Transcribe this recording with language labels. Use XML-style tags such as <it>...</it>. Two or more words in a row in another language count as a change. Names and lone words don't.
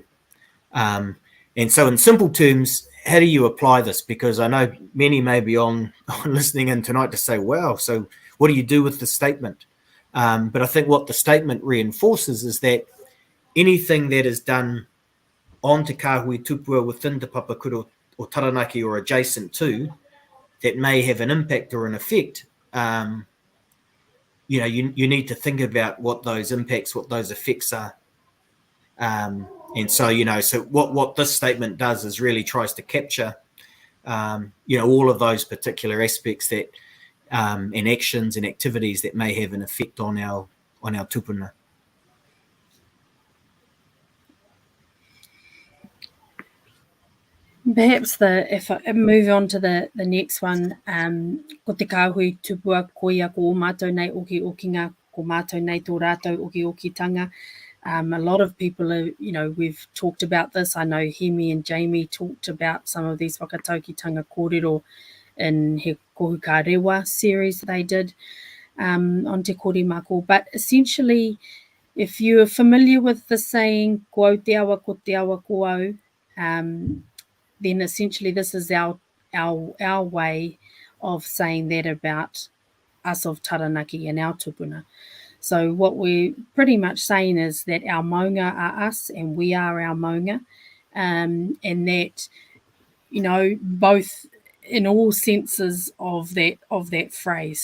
<en>And so in simple terms, how do you apply this? Because I know many may be on listening in tonight to say, wow, so what do you do with the statement? But I think what the statement reinforces is that anything that is done on</en> <mi>te kahui tupua</mi> <en>within</en> <mi>te papakura</mi> <en>or Taranaki or adjacent to, that may have an impact or an effect, you need to think about what those impacts, what those effects are. And so, so what this statement does is really tries to capture, all of those particular aspects that, and actions and activities that may have an effect on our tupuna. Perhaps if I move on to the next one,</en> <mi>ko te kahui tupua koia ko o mātou nei oki okinga, ko mātou nei tō rātou oki okitanga.</mi> <en>A lot of people are, we've talked about this. I know Hemi and Jamie talked about some of these</en> <mi>whakataukitanga kōrero</mi> <en>in he Kohu Ka Rewa series they did on Te Kore Mako. But essentially, if you are familiar with the saying,</en> <mi>ko au te awa ko te awa ko au,</mi> <en>then essentially this is our way of saying that about us of Taranaki and our tupuna. So what we're pretty much saying is that our maunga are us and we are our maunga, and that, both in all senses of that phrase.</en>